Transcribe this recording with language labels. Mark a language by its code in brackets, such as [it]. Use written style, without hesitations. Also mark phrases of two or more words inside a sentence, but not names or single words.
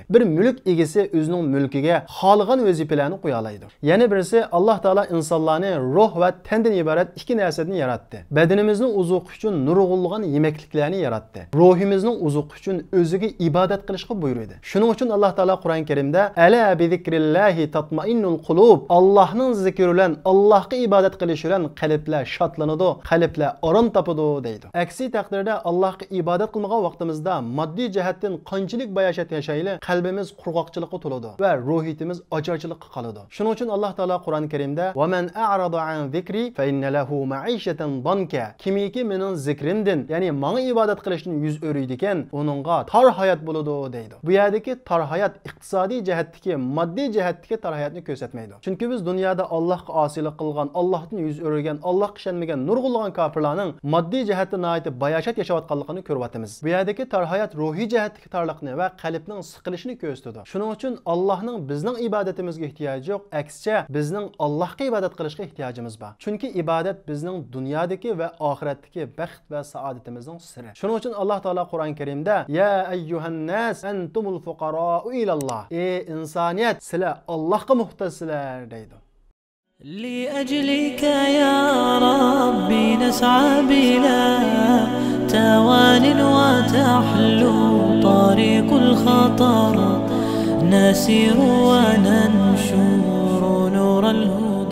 [uz] Bir mulk egasi o'zining mulkiga xohlagan vazifalarni qo'ya oladi. Yana birisi Alloh taolo insonlarni ruh va tandan iborat ikki narsadan yaratdi. Badanimizning uzuq uchun nurg'unlagan yemekliklarni yaratdi. Ruhimizning uzuq uchun o'ziga ibodat qilishga buyurdi. Shuning uchun Alloh taolo Qur'on Karimda [ar] "ألا بذكر الله تطمئن القلوب." [uz] Allohning zikri bilan, Allohga ibodat qilish bilan qalblar shodlanadi, qalblar orom topadi deydi. Aksi taqdirda Allohga ibodat qilmagan vaqtimizda moddiy jihatdan qanchalik bayashat yashayli, qalbimiz qurg'oqchilikka to'ladi va ruhiyatimiz ocharchilikqa qoladi. Shuning uchun Alloh taolo Qur'on Karimda [ar] "ومن أعرض عن ذكري فإن له معيشة ضنكا." [uz] Kimiki mening zikrimdan, ya'ni menga ibodat qilishdan yuz o'riydi ekan, uningga tor hayot bo'ladi deydi. Bu yerdagi tor hayot iqtisodiy jihatdagi, moddiy jihatdagi tor hayotni ko'rsatmaydi. Chunki biz dunyoda Allohga osiylik qilgan, Allohdan yuz o'rgan, Allohga ishonmagan nurg'unlagan kofirlarning moddiy jihatdan aytib bayashat yashayotganligini ko'ryapmiz. Bu yerdagi tor hayot ruhiy jihatdagi torliqni va qalbning siqilishini ko'rsatadi. Shuning uchun Allohning bizning ibodatimizga ehtiyoji yo'q, aksicha bizning Allohga ibodat qilishga ehtiyojimiz bor. Chunki ibodat bizning dunyodagi va oxiratdagi baxt va saodatimizning siri. Shuning uchun Alloh taolo Qur'on Karimda [ar] "يا أيها الناس أنتم الفقراء إلى الله." [uz] Ey insoniyat, sizlar Allohga muhtojsizlar deydi. [ar] لأجلك يا ربي نسعى بلا توان وتحلو طريق الخطر نسير وننشر نور الهدى